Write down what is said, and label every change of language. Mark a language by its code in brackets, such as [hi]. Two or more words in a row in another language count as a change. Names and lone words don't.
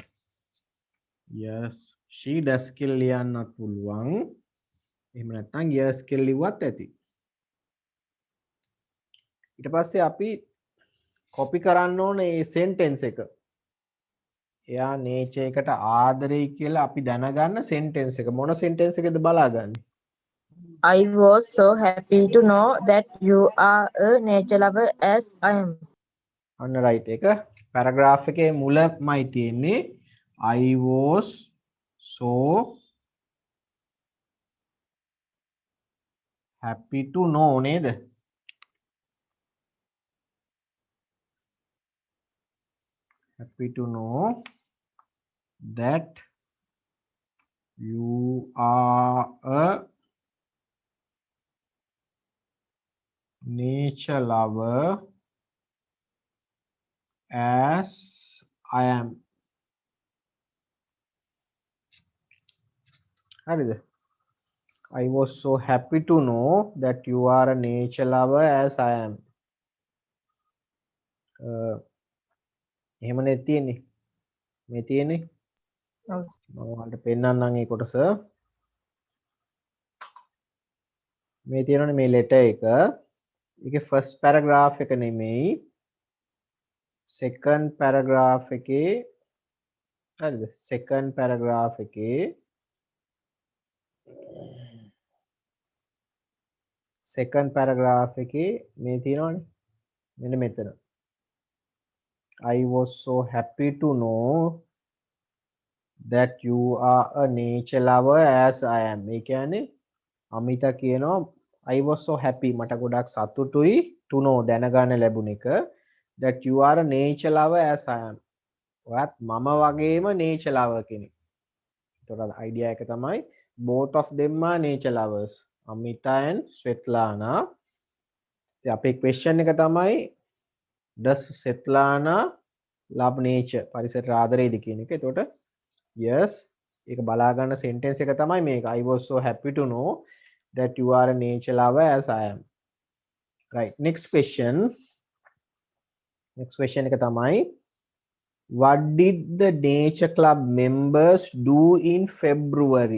[en] yes she does [si] කියලා ලියන්නත් පුළුවන්. එහෙම නැත්නම් yes කියලා ලිව්වත් ඇති. ඊට පස්සේ අපි copy කරන්න ඕන මේ sentence එක. එයා nature එකට ආදරෙයි කියලා අපි දැනගන්න sentence එක. මොන sentence එකද බලාගන්නේ? [en] I was so happy to know that you are a nature lover as I am. [si] අන්න right එක paragraph එකේ මුලමයි තියෙන්නේ. [en] I was so happy to know නේද? happy to know that you are a nature lover as I am. [si] හරිද? [en] I was so happy to know that you are a nature lover as I am. [si] එහෙමනේ තියෙන්නේ. මේ තියෙන්නේ. Oh, මම ඔයාලට පෙන්නන්නම් ඒ කොටස. මේ තියෙනනේ මේ letter එක. ඒකේ [en] first paragraph [si] එක නෙමෙයි. [en] second paragraph [si] එකේ හරිද? [en] second paragraph [si] එකේ [en] second paragraph [si] එකේ මේ තියෙනවනේ. මෙන්න මෙතන. [en] I was so happy to know that you are a nature lover as I am. [si] ඒ කියන්නේ අමිතා කියනවා [en] I was so happy [si] මට ගොඩක් සතුටුයි [en] to know [si] දැනගන්න ලැබුණ එක [en] that you are a nature lover as I am. [si] ඔයත් මම වගේම [en] nature lover [si] කෙනෙක්. ඒතකොට idea එක තමයි [en] both of them are nature lovers. Amita and Svetlana. [si] ඉතින් අපේ [en] question [si] එක තමයි [en] does Svetlana love nature? [si] පරිසරයට ආදරෙයිද කියන එක. ඒතකොට yes ඒක බලා ගන්න sentence එක තමයි මේක. [en] I was so happy to know that you are a nature lover as I am. Right. Next question. Next question [si] එක තමයි [en] what did the nature club members do in February?